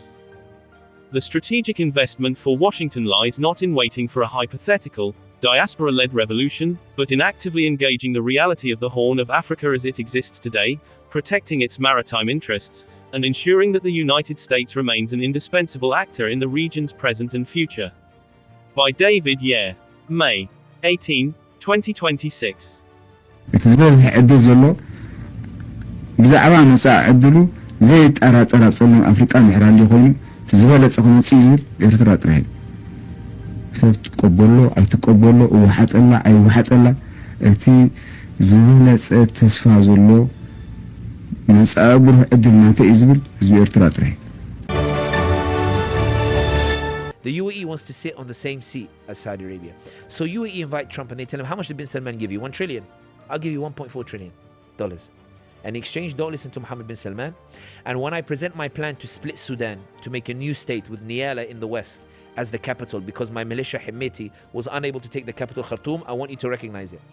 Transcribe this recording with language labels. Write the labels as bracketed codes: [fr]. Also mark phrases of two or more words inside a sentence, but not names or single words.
[en] The strategic investment for Washington lies not in waiting for a hypothetical, diaspora-led revolution, but in actively engaging the reality of the Horn of Africa as it exists today, protecting its maritime interests, and ensuring that the United States remains an indispensable actor in the region's present and future. By David Yer. May 18, 2026. [ti] እቲ ዝበዝሕ ዕድል ዘሎ ብዛዕባ መጻኢ ዕድሉ ዘይጠራጠር ኣብ ጸልም ኣፍሪቃ ምሕራል ኮይኑ እቲ ዝበለጸ ክመጽእ ዝብል ኤርትራ ጥራሕ ሰብ ትቀበሎ ኣይትቀበሎ እወሓጠላ ኣይወሓጠላ እቲ ዝበለጸ ተስፋ ዘሎ መጻኢ ብሩህ ዕድል ናተ እዩ ዝብል ህዝቢ ኤርትራ ጥራሕ [en] The UAE wants to sit on the same seat as Saudi Arabia. So UAE invite Trump and they tell him, how much did bin Salman give you? $1 trillion. I'll give you $1.4 trillion. And exchange dollars into Mohammed bin Salman. And when I present my plan to split Sudan, to make a new state with Niala in the west as the capital, because my militia Himeti was unable to take the capital Khartoum, I want you to recognize it.